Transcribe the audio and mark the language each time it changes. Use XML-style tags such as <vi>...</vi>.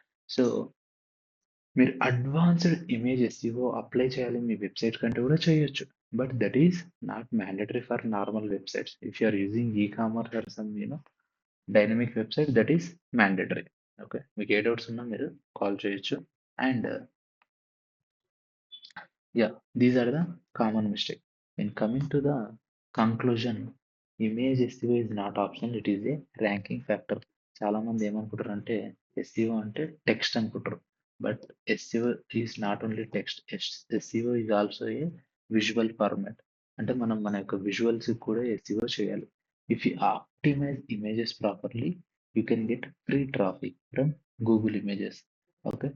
<te>So మీరు advanced image SEO apply చేయాలి మీ website కంటే కూడా చేయొచ్చు.</te> <en>But that is not mandatory for normal websites. If you are using e commerce or some dynamic website that is mandatory.</en> <te>Okay. మీకు ఏ doubts ఉన్నా మీరు call చేయొచ్చు.</te> <en>And yeah, these are the common mistake. In coming to the conclusion, image SEO is not optional, it is a ranking factor.</en> <te>చాలా మంది ఏమనుకుంటారు అంటే SEO అంటే text అనుకుంటారు.</te> <en>But SEO is not only text. SEO is also a visual format.</en> <te>అంటే మనం మన యొక్క విజువల్స్ కూడా ఎస్ఈఓ చేయాలి.</te> <en>If you optimize images properly you can get free traffic from Google images. Okay.</en>